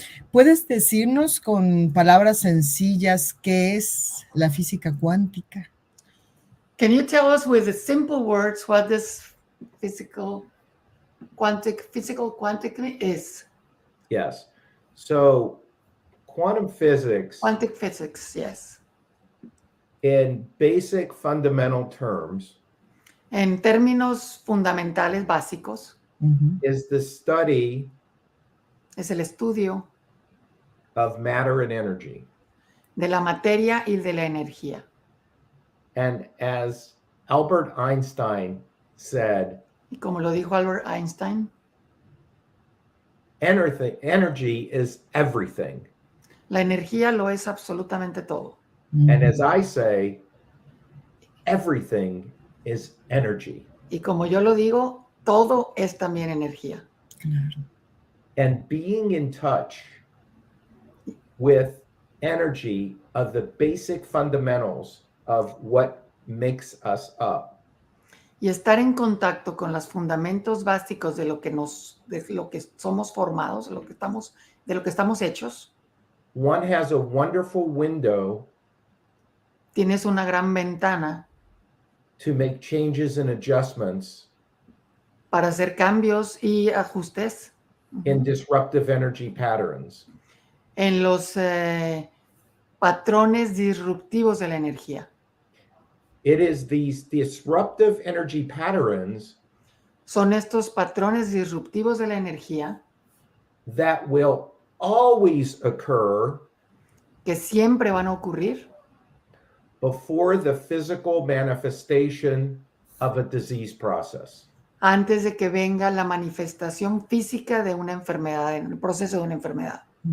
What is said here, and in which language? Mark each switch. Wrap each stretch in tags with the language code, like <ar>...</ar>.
<es>¿Puedes decirnos con palabras sencillas qué es la física cuántica?</es> <en>Can you tell us with the simple words what this physical quantic is? Yes. So quantum physics. Quantic physics, yes. In basic fundamental terms.</en> <es>En términos fundamentales básicos.</es> <en>Is the study.</en> <es>Es el estudio.</es> <en>Of matter and energy.</en> <es>De la materia y de la energía.</es> <en>And as Albert Einstein said,</en> <es>y como lo dijo Albert Einstein,</es> <en>energy is everything.</en> <es>La energía lo es absolutamente todo.</es> <en>And as I say, everything is energy.</en> <es>Y como yo lo digo, todo es también energía. Claro.</es> <en>And being in touch with energy of the basic fundamentals of what makes us up.</en> <es>Y estar en contacto con los fundamentos básicos de lo que somos formados, de lo que estamos hechos.</es> <en>One has a wonderful window</en> <es>Tienes una gran ventana</es> <en>to make changes and adjustments</en> <es>para hacer cambios y ajustes</es> <en>in disruptive energy patterns.</en> <es>en los patrones disruptivos de la energía.</es> <en>It is these disruptive energy patterns</en> <es>Son estos patrones disruptivos de la energía</es> <en>that will always occur</en> <es>que siempre van a ocurrir</es> <en>before the physical manifestation of a disease process.</en> <es>antes de que venga la manifestación física de una enfermedad, en el proceso de una enfermedad.</es>